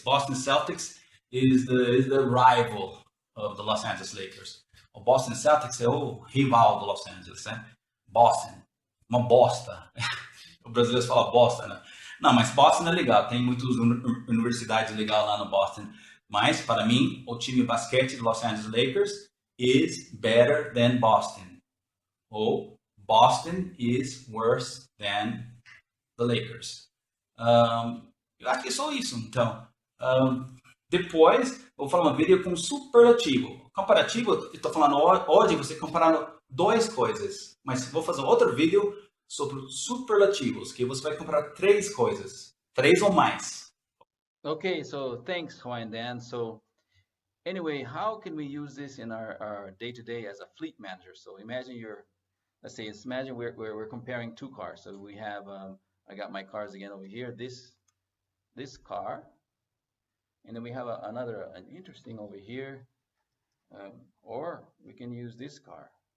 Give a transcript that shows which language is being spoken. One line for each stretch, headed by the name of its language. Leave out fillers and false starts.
English: Boston Celtics is the rival of the Los Angeles Lakers.
Portuguese: O Boston Celtics é o rival do Los Angeles, né? Boston, uma bosta. O brasileiro fala bosta, né? Não, mas Boston é legal. Tem muitas universidades legais lá no Boston. Mas, para mim, o time de basquete do Los Angeles Lakers
English: is better than Boston. Ou Boston is worse than the Lakers.
Portuguese: Eu acho que é só isso. Então, depois, eu vou falar uma vídeo com superlativo. Comparativo, eu estou falando hoje, você comparando duas coisas. Mas vou fazer outro vídeo sobre superlativos, que você vai comparar três coisas. Três ou mais.
English: Okay, so thanks, Hua and Dan. So anyway, how can we use this in our day-to-day as a fleet manager? So imagine let's say, imagine we're comparing two cars. So we have, I got my cars again over here, this car, and then we have an interesting over here, or we can use this car.